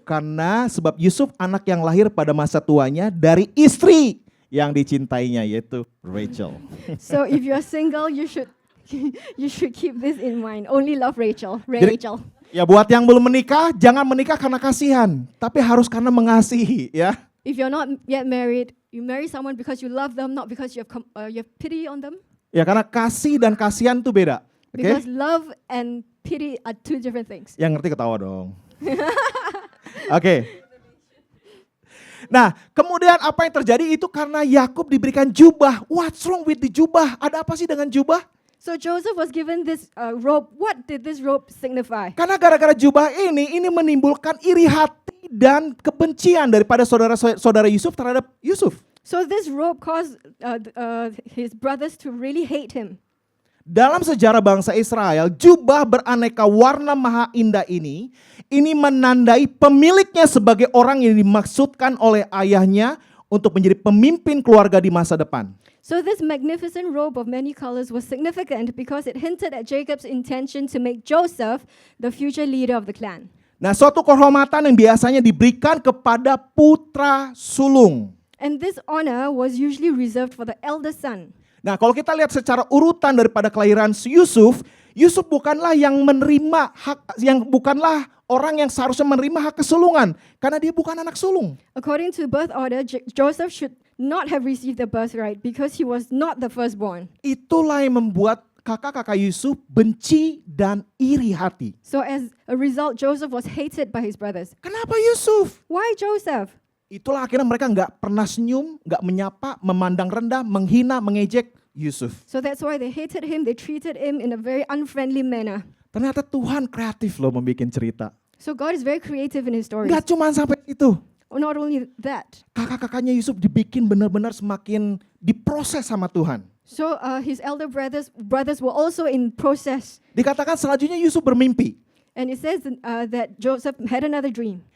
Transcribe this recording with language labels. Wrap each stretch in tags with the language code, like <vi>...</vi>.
<id>Karena sebab Yusuf anak yang lahir pada masa tuanya dari istri yang dicintainya, yaitu Rachel.</id> <en>So if you're single, you should keep this in mind. Only love Rachel.</en> <id>Jadi, Rachel. Ya buat yang belum menikah, jangan menikah karena kasihan, tapi harus karena mengasihi ya.</id> <en>If you're not yet married, you marry someone because you love them, not because you have pity on them.</en> <id>Ya karena kasih dan kasihan itu beda. Oke?</id> <en>Because love and pity are two different things.</en> <id>Yang ngerti ketawa dong. Oke. Nah, kemudian apa yang terjadi itu karena Yakub diberikan jubah.</id> <en>What's wrong with the jubah?</en> <id>Ada apa sih dengan jubah?</id> <en>So Joseph was given this robe. What did this robe signify?</en> <id>Karena gara-gara jubah ini menimbulkan iri hati dan kebencian daripada saudara-saudara Yusuf terhadap Yusuf.</id> <en>So this robe caused his brothers to really hate him.</en> <id>Dalam sejarah bangsa Israel, jubah beraneka warna maha indah ini menandai pemiliknya sebagai orang yang dimaksudkan oleh ayahnya untuk menjadi pemimpin keluarga di masa depan.</id> <en>So this magnificent robe of many colors was significant because it hinted at Jacob's intention to make Joseph the future leader of the clan.</en> <id>Nah, suatu kehormatan yang biasanya diberikan kepada putra sulung.</id> <en>And this honor was usually reserved for the elder son.</en> <id>Nah, kalau kita lihat secara urutan daripada kelahiran Yusuf, Yusuf bukanlah yang menerima bukanlah orang yang seharusnya menerima hak kesulungan karena dia bukan anak sulung.</id> <en>According to birth order, Joseph should not have received the birthright because he was not the firstborn.</en> <id>Itulah yang membuat kakak-kakak Yusuf benci dan iri hati.</id> <en>So as a result, Joseph was hated by his brothers.</en> <id>Kenapa Yusuf?</id> <en>Why Joseph?</en> <id>Itulah akhirnya mereka nggak pernah senyum, nggak menyapa, memandang rendah, menghina, mengejek Yusuf.</id> <en>So that's why they hated him. They treated him in a very unfriendly manner.</en> <id>Ternyata Tuhan kreatif loh membuat cerita.</id> <en>So God is very creative in his stories.</en> <id>Nggak cuma sampai itu.</id> <en>Oh, not only that.</en> <id>Kakak-kakaknya Yusuf dibikin benar-benar semakin diproses sama Tuhan.</id> <en>So his elder brothers were also in process.</en> <id>Dikatakan selanjutnya Yusuf bermimpi.</id> <en>And it says that Joseph had another dream.</en>